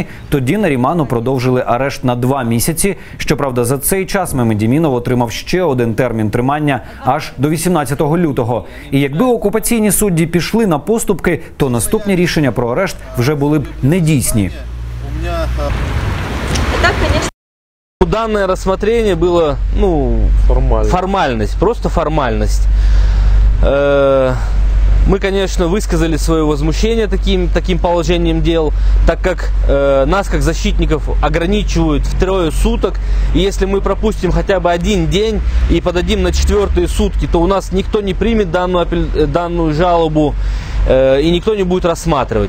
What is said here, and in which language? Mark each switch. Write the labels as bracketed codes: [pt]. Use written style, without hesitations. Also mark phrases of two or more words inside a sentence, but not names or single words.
[uk] Тоді Наріману продовжили арешт на 2 місяці. Щоправда, за цей час Мемедімінов отримав ще один термін тримання аж до 18 лютого. І якби окупаційні судді пішли на поступки, то наступні рішення про арешт вже були б недійсні. [ru] Данное рассмотрение было, формальность, просто формальность. Мы, конечно, высказали свое возмущение таким положением дел, так как нас, как защитников, ограничивают в 3 суток. И если мы пропустим хотя бы один день и подадим на 4-е сутки, то у нас никто не примет данную жалобу и никто не будет рассматривать.